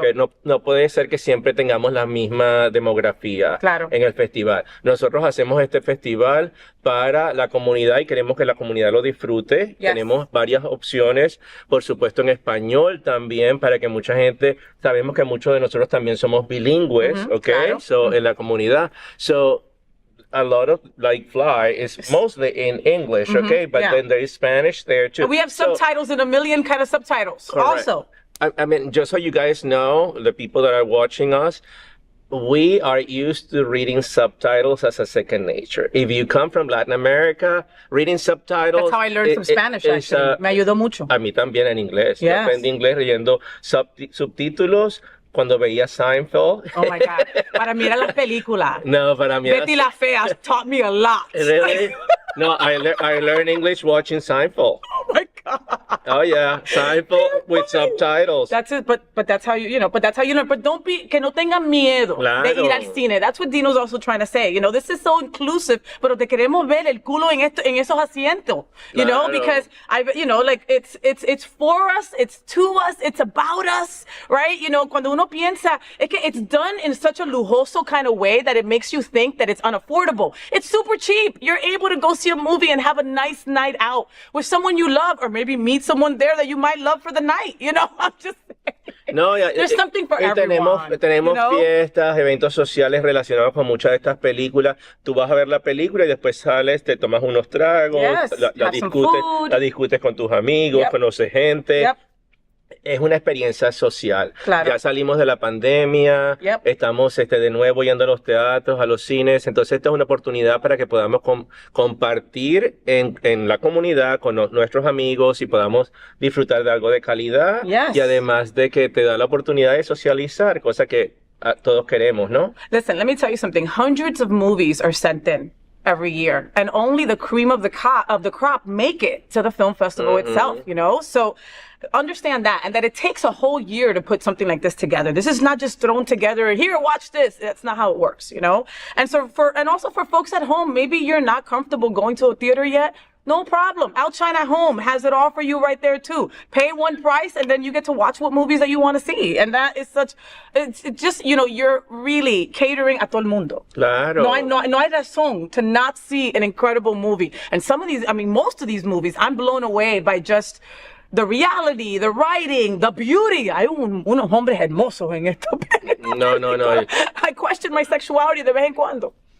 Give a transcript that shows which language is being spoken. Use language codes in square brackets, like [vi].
[es] porque no puede ser que siempre tengamos la misma demografía Claro. en el festival. Nosotros hacemos este festival para la comunidad y queremos que la comunidad lo disfrute. [en] Yes. [es] Tenemos varias opciones, por supuesto en español también, para que mucha gente, sabemos que muchos de nosotros también somos bilingües, ¿ok? claro. So, en la comunidad. [en] So, a lot of like Fly is mostly in English, okay? But yeah. then there is Spanish there too. And we have subtitles and a million kind of subtitles Correct. also. I mean, just so you guys know, the people that are watching us, we are used to reading subtitles as a second nature. If you come from Latin America, reading subtitles... That's how I learned some Spanish, actually. [es] Me ayudó mucho. A mí también en inglés. Yo [en] Yes. [es] aprendí inglés leyendo subtítulos cuando veía Seinfeld. [en] Oh my God. [es] Para mí eran las películas. No, para mí era- [en] Betty la Fea taught me a lot. Really? No, I learned English watching Seinfeld. Oh my God. Oh yeah, Seinfeld with subtitles. That's it, but that's how you learn. But don't be, [es] que no tengan miedo de ir al cine. [en] That's what Dino's also trying to say. This is so inclusive, [es] pero te queremos ver el culo en esos asientos. Claro. [en] Because it's for us, it's to us, it's about us, right? [es] Cuando uno piensa, es que [en] it's done in such a lujoso kind of way that it makes you think that it's unaffordable. It's super cheap. You're able to go see a movie and have a nice night out with someone you love, or maybe meet someone there that you might love for the night. I'm just saying. No, There's something for everyone. [es] Tenemos fiestas, eventos sociales relacionados con muchas de estas películas. Tú vas a ver la película y después sales, te tomas unos tragos, [en] Yes, [es] la [en] have some food. [es] discutes con tus amigos, [en] Yep. [es] conoces gente. [en] Yep. [es] es una experiencia social. Claro. Ya salimos de la pandemia, estamos de nuevo yendo a los teatros, a los cines, entonces esta es una oportunidad para que podamos compartir en la comunidad con nuestros amigos y podamos disfrutar de algo de calidad y además de que te da la oportunidad de socializar, cosa que todos queremos, ¿no? [en] Listen, let me tell you something. Hundreds of movies are sent in every year, and only the cream of the crop make it to the film festival itself, you know? So understand that, and that it takes a whole year to put something like this together. This is not just thrown together, here, watch this. That's not how it works, you know? And so also for folks at home, maybe you're not comfortable going to a theater yet. No problem. OUTshine at home has it all for you right there too. Pay one price and then you get to watch what movies that you want to see. And that is it's just, you know, you're really catering [es] a todo el mundo. Claro. No hay razón [en] to not see an incredible movie. And some of these, I mean, most of these movies, I'm blown away by just the reality, the writing, the beauty. [es] Hay unos hombres hermosos en esto. No. [en] I question my sexuality [es] de vez en cuando.